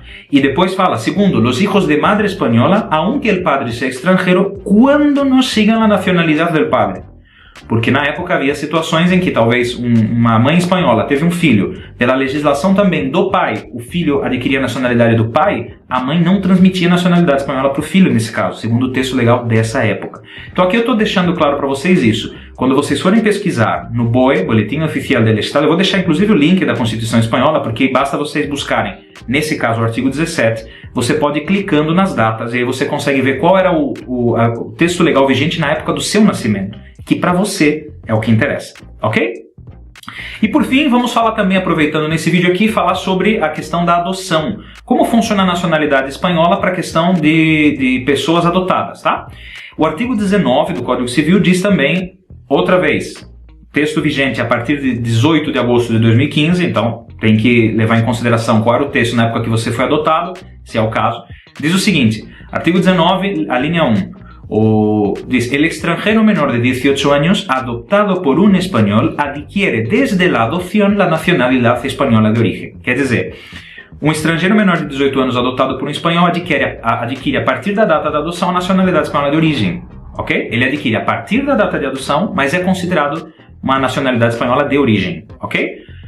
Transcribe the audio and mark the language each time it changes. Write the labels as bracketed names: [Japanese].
[Portuguese] E depois fala, segundo, [Spanish] los hijos de madre española, aunque el padre sea extranjero, cuando no sigan la nacionalidad del padre. [Portuguese] Porque na época havia situações em que talvez uma mãe espanhola teve um filho, pela legislação também do pai, o filho adquiria a nacionalidade do pai, a mãe não transmitia a nacionalidade espanhola para o filho nesse caso, segundo o texto legal dessa época. Então aqui eu estou deixando claro para vocês isso. Quando vocês forem pesquisar no BOE, Boletim Oficial del Estado, eu vou deixar inclusive o link da Constituição Espanhola, porque basta vocês buscarem, nesse caso o artigo 17, você pode ir clicando nas datas e aí você consegue ver qual era o texto legal vigente na época do seu nascimento, que para você é o que interessa, ok? E por fim, vamos falar também, aproveitando nesse vídeo aqui, falar sobre a questão da adoção. Como funciona a nacionalidade espanhola para a questão de pessoas adotadas, tá? O artigo 19 do Código Civil diz também, outra vez, texto vigente a partir de 18 de agosto de 2015, então tem que levar em consideração qual era o texto na época que você foi adotado, se é o caso. Diz o seguinte, artigo 19, a linha 1. Diz, [Spanish] el extranjero menor de 18 años adoptado por un español adquiere desde la adopción la nacionalidad española de origen. [Portuguese] Quer dizer, um estrangeiro menor de 18 anos adotado por um espanhol adquire a partir da data da adoção a nacionalidade espanhola de origem, ok? Ele adquire a partir da data de adoção, mas é considerado uma nacionalidade espanhola de origem, ok?